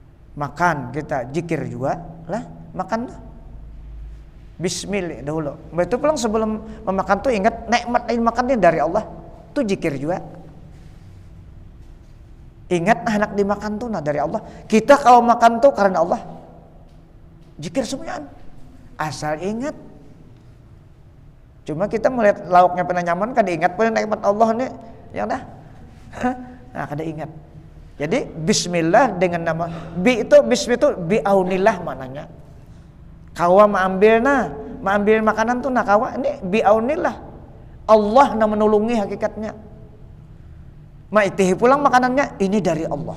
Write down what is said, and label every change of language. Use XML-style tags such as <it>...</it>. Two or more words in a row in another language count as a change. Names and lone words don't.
<id>makan kita zikir juga lah, makan bismillah dahulu.</id> <bjn>Betul pulang sebelum memakan tuh ingat nikmat makannya dari Allah, tuh zikir juga.</bjn> <id>Ingat anak dimakan tuh dari Allah. Kita kalau makan tuh karena Allah, zikir semuanya. Asal ingat.</id> <bjn>Cuma kita melihat lauknya pernah nyaman, kada ingat pun nikmat Allah nih, ya dah. Nah, kada ingat.</bjn> <id>Jadi bismillah dengan nama bismillah itu biaunillah maknanya.</id> <bjn>Kawa mengambil makanan tuh kawa ini biaunillah. Allah yang menolongi hakikatnya. Maitihi pulang makanannya ini dari Allah.</bjn>